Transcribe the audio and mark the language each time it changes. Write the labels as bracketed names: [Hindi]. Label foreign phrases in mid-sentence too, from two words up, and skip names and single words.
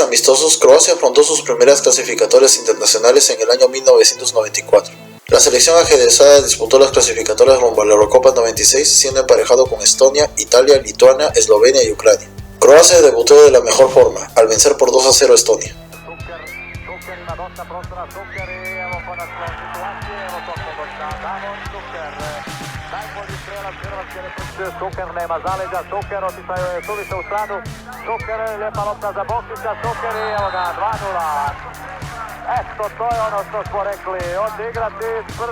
[Spanish] amistosos, Croacia afrontó sus primeras clasificatorias internacionales en el año 1994. La selección ajedrezada disputó las clasificatorias rumbo a la Eurocopa 96, siendo emparejado con Estonia, Italia, Lituania, Eslovenia y Ucrania. Croacia debutó de la mejor forma, al vencer por 2-0 a Estonia. [Croatian] Šuker nema zaleđa, Šuker otišao je suviše u stranu, Šuker lijepa lopta za Bokića, Šuker i evo ga 2-0. Eto, to je ono što smo rekli, odigrati prvi.